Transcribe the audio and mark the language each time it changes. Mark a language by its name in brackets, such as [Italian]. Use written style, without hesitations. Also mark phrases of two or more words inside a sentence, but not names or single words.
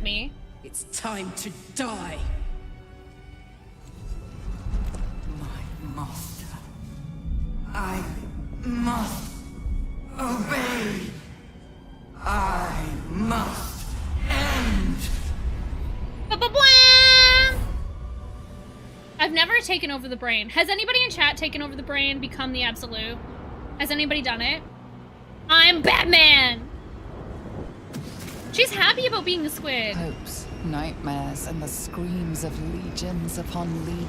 [English] with me. It's time to die. My master. I must obey. I must end. Ba-ba-bwam! I've never taken over the brain. Has anybody in chat taken over the brain, become the absolute? Has anybody done it? I'm Batman! She's happy about being a squid. Hopes, nightmares, and the screams of legions upon legions.